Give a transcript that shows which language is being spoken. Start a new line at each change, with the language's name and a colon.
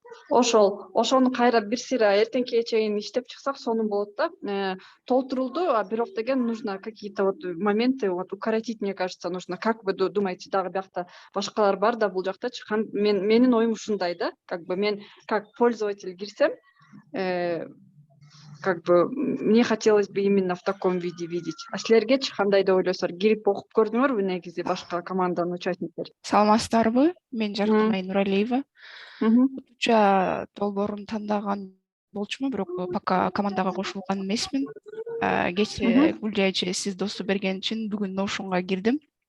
Kyrgyz: Ошону кайра бир сыйра эртеңкиге чейин иштеп чыксак сонун болот да. Толтурулду, а бирок деген
Russian: нужно какие-то вот моменты вот укоротить, мне кажется, нужно. Как вы думаете,
Kyrgyz: дагы биякта башкалар бар да бул жактачы? Менин оюм ушундай да.
Russian: Как бы мен как пользователь кирсем, как бы мне хотелось бы именно в таком виде видеть.
Kyrgyz: А силергечи кандай деп ойлойсуңар? Кирип окуп көрдүңөрбү негизи башка команданын участниктери? Саламатсыздарбы? Мен Жаркынай Нуралиева. Уча долбоорун тандаган болчумун, бирок пока командага кошулган эмесмин. Кечээ Гүлжай эже сиз доступ берген үчүн бүгүн Notion'га кирдим.